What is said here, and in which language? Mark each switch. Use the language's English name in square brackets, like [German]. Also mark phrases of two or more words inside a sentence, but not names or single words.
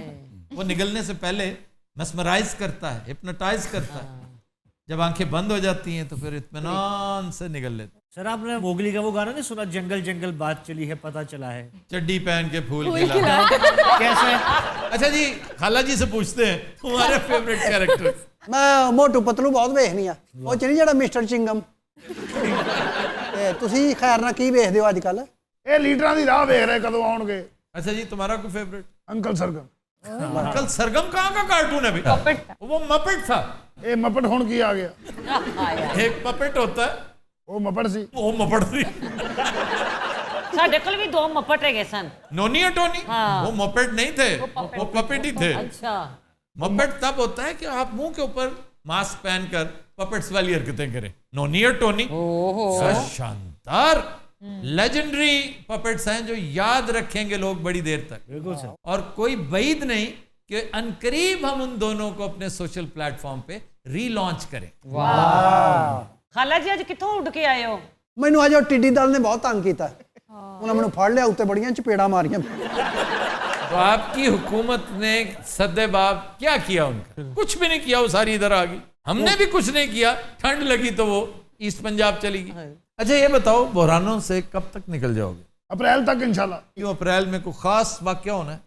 [Urdu] وہ نگلنے سے پہلے مسمرائز کرتا ہے, ہپنوٹائز کرتا ہے, جب آنکھیں بند ہو جاتی ہیں تو پھر اطمینان سے نگل لیتے. سر آپ نے موگلی کا وہ گانا نہیں سنا, جنگل جنگل بات چلی ہے پتہ چلا ہے؟ چڈی پہن کے پھول کھلا. کیسے؟ اچھا جی, خالہ جی سے پوچھتے ہیں تمہارے [English] favourite character. [Punjabi] ਮੈਂ ਮੋਟੂ ਪਤਲੂ ਬਹੁਤ ਵੇਖਨੀ ਆ, ਉਹ ਚ ਨਹੀਂ ਜਿਹੜਾ ਮਿਸਟਰ ਚਿੰਗਮ. ਤੇ ਤੁਸੀਂ ਖੈਰ ਨਾਲ ਕੀ ਵੇਖਦੇ ਹੋ ਅੱਜ ਕੱਲ? ਇਹ ਲੀਡਰਾਂ ਦੀ ਰਾਹ ਵੇਖ ਰਹੇ ਕਦੋਂ ਆਉਣਗੇ. [Urdu] اچھا جی, تمہارا کوئی فیوریٹ؟ [Punjabi] ਅੰਕਲ ਸਰਗਮ. [Urdu] انکل سرگم کہاں کا کارٹون ہے بیٹا؟ وہ مپٹ تھا. [Punjabi] ਇਹ ਮਪਟ ਹੁਣ ਕੀ ਆ ਗਿਆ? [Urdu] ایک مپٹ ہوتا ہے, [Punjabi] ਉਹ ਮਪਟ ਸੀ. [Urdu] وہ مپٹ تھی. [Punjabi] ਸਾਡੇ ਕੋਲ ਵੀ ਦੋ ਮੱਪਟ ਹੈਗੇ ਸਨ. [Urdu] نونی اور ٹونی, وہ مپٹ نہیں تھے, وہ پپٹ ہی تھے. اچھا, مپٹ تب ہوتا ہے کہ آپ منہ کے اوپر ماسک پہن کر پپٹس والی حرکتیں کریں. نونی اور ٹونی شاندار [English] legendary puppets [Urdu] ہیں جو یاد رکھیں گے لوگ بڑی دیر تک. بالکل سر. اور کوئی بعید نہیں کہ عنقریب ہم ان دونوں کو اپنے [English] social platform [Urdu] پہ ری لانچ کریں. [Punjabi] ਖਾਲਾ ਜੀ ਅੱਜ ਕਿੱਥੋਂ ਉੱਡ ਕੇ ਆਏ ਹੋ? ਮੈਨੂੰ ਅੱਜ ਉਹ ਟਿੱਡੀ ਦਲ ਨੇ ਬਹੁਤ ਤੰਗ ਕੀਤਾ. ਉਹਨਾਂ ਮੈਨੂੰ ਫੜ ਲਿਆ, ਉੱਤੇ ਬੜੀਆਂ ਚਪੇੜਾਂ ਮਾਰੀਆਂ. [Urdu] تو آپ کی حکومت نے سدے باب کیا کیا ان کا؟ کچھ بھی نہیں کیا, وہ ساری ادھر آ گئی. ہم نے بھی کچھ نہیں کیا, ٹھنڈ لگی تو وہ ایسٹ پنجاب چلی گئی. اچھا یہ بتاؤ, بحرانوں سے کب تک نکل جاؤ گے؟ اپریل تک انشاءاللہ. کیوں اپریل میں کوئی خاص واقعہ ہونا ہے؟